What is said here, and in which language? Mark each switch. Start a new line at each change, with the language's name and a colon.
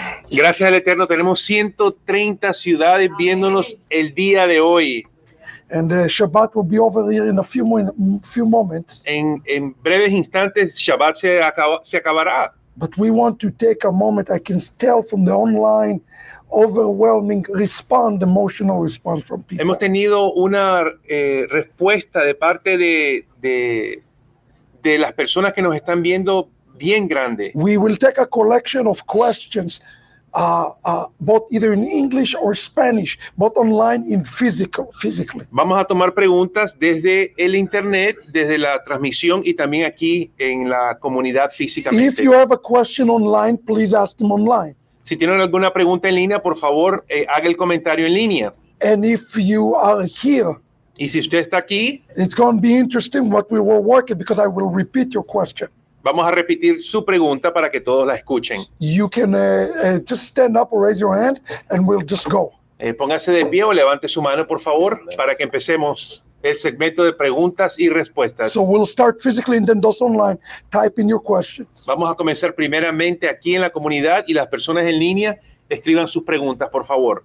Spanish: Gracias al Eterno, tenemos 130 ciudades viéndonos el día de hoy.
English: And Shabbat will be over here in a few moments.
Spanish: En breves instantes, Shabbat se acabará.
English: But we want to take a moment. I can tell from the online overwhelming emotional response from people.
Spanish: Hemos tenido una respuesta de parte de las personas que nos están viendo bien grande.
English: We will take a collection of questions, both either in English or Spanish, both online and physically.
Spanish: Vamos a tomar preguntas desde el internet, desde la transmisión y también aquí en la comunidad físicamente.
English: If you have a question online, please ask them online.
Spanish: Si tienen alguna pregunta en línea, por favor, haga el comentario en línea.
English: And if you are here,
Spanish: y si usted está aquí,
English: it's going to be interesting what we will work it, because I will repeat your question.
Spanish: Vamos a repetir su pregunta para que todos la escuchen.
English: You can just stand up or raise your hand and we'll just go.
Spanish: Póngase de pie o levante su mano, por favor, para que empecemos el segmento de preguntas y respuestas.
English: So we'll start physically and then those online type in your questions.
Spanish: Vamos a comenzar primeramente aquí en la comunidad y las personas en línea escriban sus preguntas, por favor.